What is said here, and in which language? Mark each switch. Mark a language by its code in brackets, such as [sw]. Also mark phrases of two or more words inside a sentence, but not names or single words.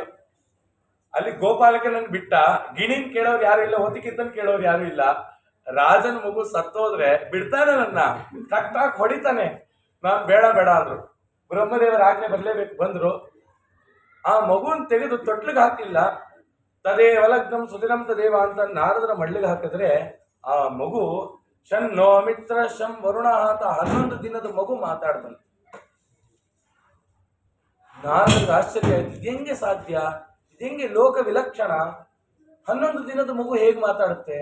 [kn] ಅಲ್ಲಿ ಗೋಪಾಲಕನನ್ನು ಬಿಟ್ಟ, ಗಿಣಿನ್ ಕೇಳೋರು ಯಾರು ಇಲ್ಲ, ಹೊತ್ತಿಕಿದ್ದನ್ ಕೇಳೋರು ಯಾರು ಇಲ್ಲ. ರಾಜನ ಮಗು ಸತ್ತೋದ್ರೆ ಬಿಡ್ತಾನೆ, ನನ್ನ ಕಟ್ಟಾಕ್ ಹೊಡಿತಾನೆ. ನಾನು ಬೇಡ ಅಂದ್ರು. ಬ್ರಹ್ಮದೇವರ ಆಜ್ಞೆ ಬರ್ಲೇಬೇಕು. ಬಂದ್ರು. ಆ ಮಗುನ್ ತೆಗೆದು ತೊಟ್ಲಿಗೆ ಹಾಕ್ಲಿಲ್ಲ. [sa] ತದೇವ ಲಗ್ನಂ ಸುದಿನಂ ತದೇವ [kn] ಅಂತ ನಾರದರ ಮಡ್ಲಿಗೆ ಹಾಕಿದ್ರೆ ಆ ಮಗು [sa] ಶನ್ನೋ ಮಿತ್ರ ಶಂ ವರುಣ [kn] ಅಂತ 11 ದಿನದ ಮಗು ಮಾತಾಡ್ತಾನೆ. ನಾರದರಿಗೆ ಆಶ್ಚರ್ಯ ಆಯ್ತು. ಇದೆಂಗೆ ಸಾಧ್ಯ, ಇದೆಂಗೆ ಲೋಕ ವಿಲಕ್ಷಣ, 11 ದಿನದ ಮಗು ಹೇಗೆ ಮಾತಾಡುತ್ತೆ?